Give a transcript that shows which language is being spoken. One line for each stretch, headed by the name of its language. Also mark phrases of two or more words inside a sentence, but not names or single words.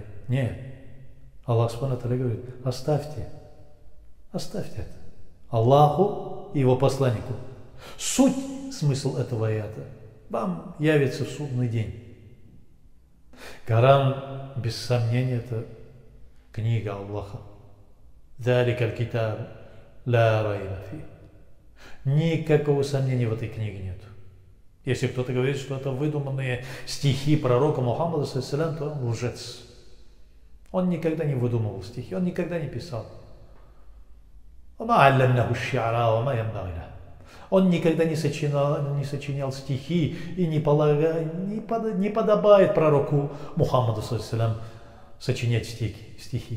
Russian: Нет.
Arabic: الله سبحانه وتعالى
Russian: говорит, оставьте это Аллаху и его посланнику. Суть, смысл этого аята вам явится в судный день. Коран, без сомнения, это книга Аллаха.
Arabic: ذلك الكتاب لا ريب فيه.
Russian: Никакого сомнения в этой книге нет. Если кто-то говорит, что это выдуманные стихи пророка Мухаммада, саллиллаху, то он лжец. Он никогда не выдумывал стихи, он никогда не писал. Он никогда не сочинял стихи, и не подобает пророку Мухаммаду, саллиллаху, сочинять стихи.